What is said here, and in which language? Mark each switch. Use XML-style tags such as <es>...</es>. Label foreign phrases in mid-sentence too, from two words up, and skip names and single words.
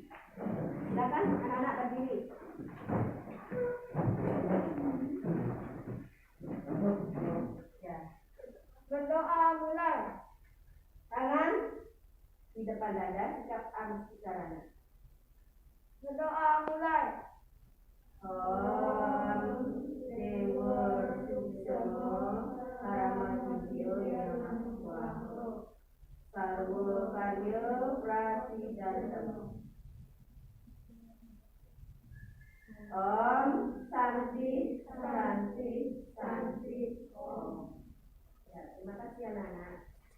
<id>Silakan anak-anak berdiri. Ya. Berdoa mulai. Tangan di depan dada, sikap amuskarana. Berdoa mulai.</id> <sa>Om Dewa Suksama Paramahidyo Namaha Sarwa Karya Prasiddhantamo. Om Santi Santi Santi Om.</sa> <id>Ya, terima kasih anak-anak.</id>